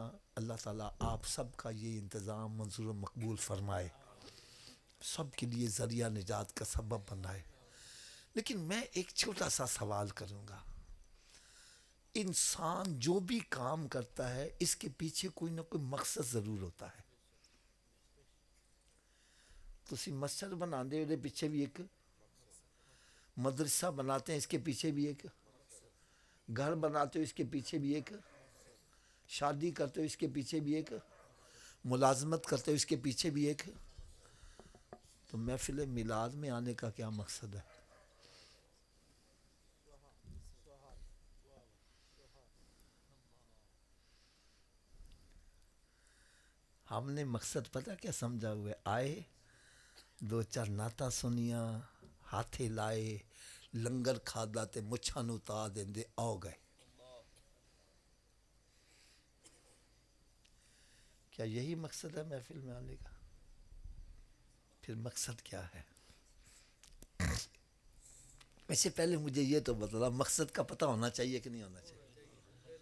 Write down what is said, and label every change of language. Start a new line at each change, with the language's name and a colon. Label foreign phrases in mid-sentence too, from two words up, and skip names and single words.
Urdu: اللہ تعالیٰ آپ سب کا یہ انتظام منظور و مقبول فرمائے، سب کے لیے ذریعہ نجات کا سبب بنائے. لیکن میں ایک چھوٹا سا سوال کروں گا. انسان جو بھی کام کرتا ہے اس کے پیچھے کوئی نہ کوئی مقصد ضرور ہوتا ہے.
Punjabi: تسی مسجد بناندے ہو
Urdu: پیچھے بھی ایک مدرسہ بناتے ہیں، اس کے پیچھے بھی ایک گھر بناتے ہو، اس کے پیچھے بھی ایک شادی کرتے ہو، اس کے پیچھے بھی ایک ملازمت کرتے ہو، اس کے پیچھے بھی ایک. تو محفل میلاد میں آنے کا کیا مقصد ہے؟ ہم نے مقصد پتہ کیا سمجھا ہوئے؟
Punjabi: آئے دو چار نعتاں سنیاں، ہاتھے لائے، لنگر کھادا تے مچھاں نوں تا دیندے آؤ گئے.
Urdu: کیا یہی مقصد ہے محفل میں آنے کا؟ پھر مقصد کیا ہے؟ ویسے پہلے مجھے یہ تو بتلا مقصد کا پتہ ہونا چاہیے کہ نہیں ہونا چاہیے؟